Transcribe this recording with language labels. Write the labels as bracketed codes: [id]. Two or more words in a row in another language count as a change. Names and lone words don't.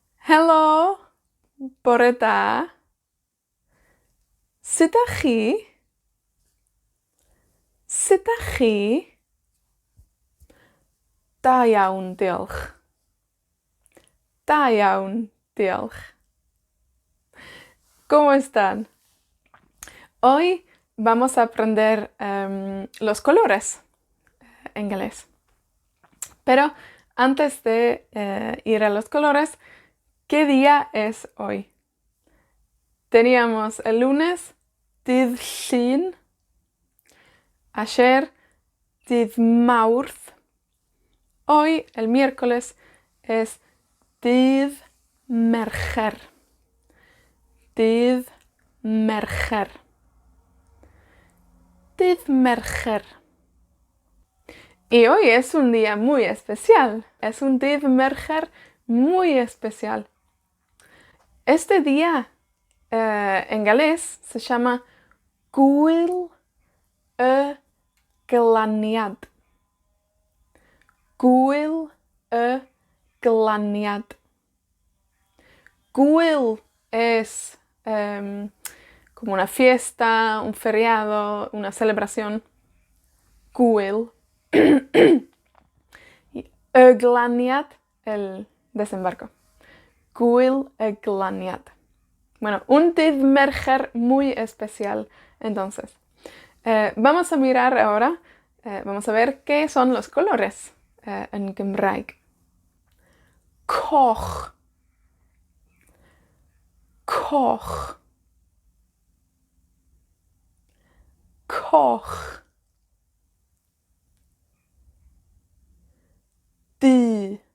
[cy] Helo, bore da. Sut 'dach chi? Sut 'dach chi? Da iawn, diolch. Da iawn, diolch. [es] ¿Cómo están? Hoy vamos a aprender los colores en inglés. Pero antes de ir a los colores, ¿qué día es hoy? Teníamos el lunes, [cy] dydd Llun. Ayer, dydd Mawrth. [es] Hoy, el miércoles, es [cy] dydd Mercher. Dydd Mercher. Dydd Mercher. [es] Y hoy es un día muy especial. Es un [cy] dydd Mercher [es] muy especial. Este día en galés se llama Gwyl y Glaniad. [cy] Gwyl y Glaniad. [es] Gwyl es como una fiesta, un feriado, una celebración. [cy] Gwyl. [es] Y [cy] y Glaniad, [es] el desembarco. Gwyl y Glaniad. Bueno, un [cy] dydd Mercher [es] muy especial, entonces. Vamos a mirar ahora, vamos a ver qué son los colores en Gymraeg. [cy] Coch. Coch. Coch. Du.